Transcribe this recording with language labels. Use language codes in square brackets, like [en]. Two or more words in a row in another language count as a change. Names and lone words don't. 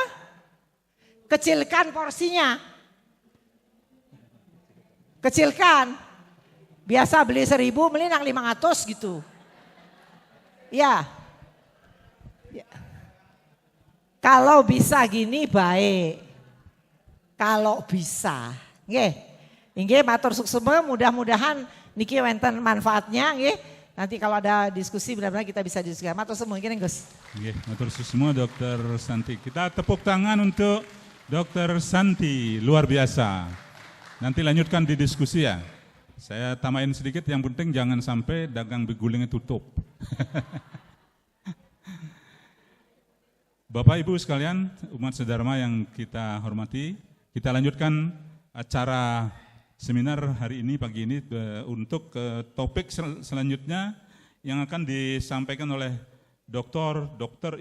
[id] Kecilkan porsinya. Kecilkan. Biasa beli 1.000 beli nang 500 gitu. Ya. Kalau bisa gini baik. Kalau bisa. [ban] Nggih. Nggih matur suksema mudah-mudahan niki wonten manfaatnya nggih. [id] Nanti kalau ada diskusi benar-benar kita bisa diskusikan. [ban] Matur semua nggih Gus. Nggih, matur semua Dokter Santi. [id] Kita tepuk tangan untuk Dokter Santi, luar biasa. Nanti lanjutkan di diskusi ya. Saya tambahin sedikit, yang penting jangan sampai dagang begulingnya tutup. Bapak Ibu sekalian, umat sedharma yang kita hormati, kita lanjutkan acara seminar hari ini, pagi ini, untuk topik selanjutnya yang akan disampaikan oleh Dr.